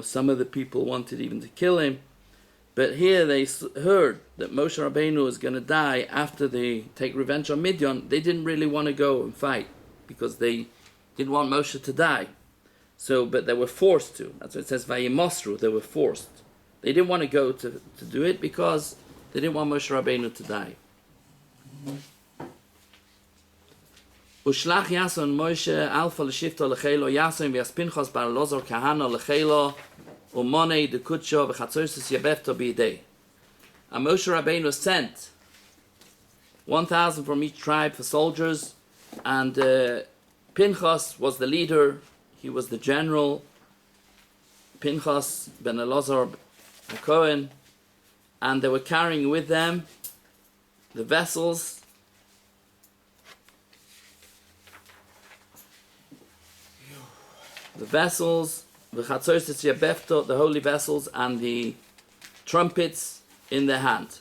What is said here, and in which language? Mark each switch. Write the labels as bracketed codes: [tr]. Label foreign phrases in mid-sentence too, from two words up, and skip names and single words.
[en] Some of the people wanted even to kill him, but here they heard that Moshe Rabbeinu was going to die after they take revenge on Midian. They didn't really want to go and fight because they didn't want Moshe to die. So, but they were forced to. That's what it says, Vayimosru, they were forced. They didn't want to go to do it because they didn't want Moshe Rabbeinu to die. [arc] ושלח יתהון משה אלפא לשבטא לחילא יתהון וית פינחס בר אלעזר כהנא לחילא ומני דקודשא וחצוצרת יבבתא בידיה. [en] And Moshe Rabbeinu sent 1,000 from each tribe for soldiers, and Pinchas was the leader. He was the general. Pinchas ben Elazar HaKohen, and they were carrying with them the vessels, the [arc] חצוצרת יבבתא, [en] the holy vessels, and the trumpets in their hand.